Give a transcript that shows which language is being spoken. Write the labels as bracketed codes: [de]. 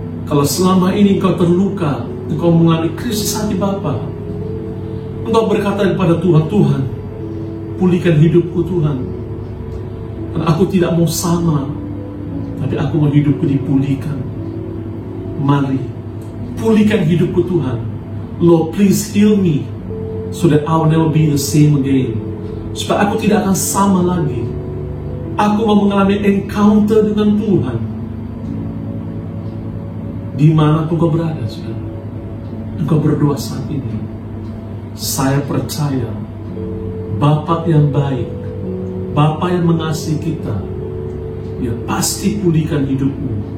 [id] Kalau selama ini engkau terluka, engkau mengalami krisis hati Bapa, engkau berkata kepada Tuhan, "Tuhan, pulihkan hidupku Tuhan. Karena aku tidak mau sama, tapi aku mau hidupku dipulihkan." Mari, pulihkan hidupku Tuhan. [en] Lord, please heal me, so that I will never be the same again. [id] Supaya aku tidak akan sama lagi. Aku mau mengalami encounter dengan Tuhan. Di mana engkau berada, saudara? Engkau berdoa saat ini. Saya percaya Bapa yang baik, Bapa yang mengasihi kita, Dia pasti pulihkan hidupmu.